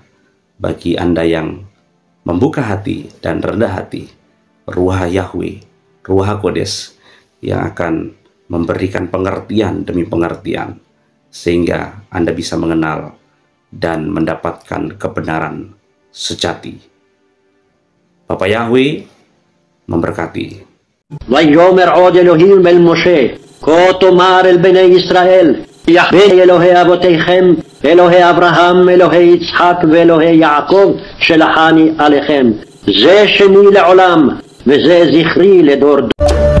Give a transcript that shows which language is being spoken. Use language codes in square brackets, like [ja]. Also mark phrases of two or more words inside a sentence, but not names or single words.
[id] Bagi Anda yang membuka hati dan rendah hati, Ruah Yahweh, [he] רוח קודש [id] yang akan memberikan pengertian demi pengertian, sehingga Anda bisa mengenal dan mendapatkan kebenaran sejati. Bapak Yahweh memberkati. [he] ויאמר עוד אלוהים אל משה, כה תאמר אל בני ישראל, יחווה אלוהי אבותיכם, אלוהי אברהם, אלוהי יצחק ואלוהי יעקב, שלחני עליכם. זה שמי לעולם, וזה זכרי לדור דור.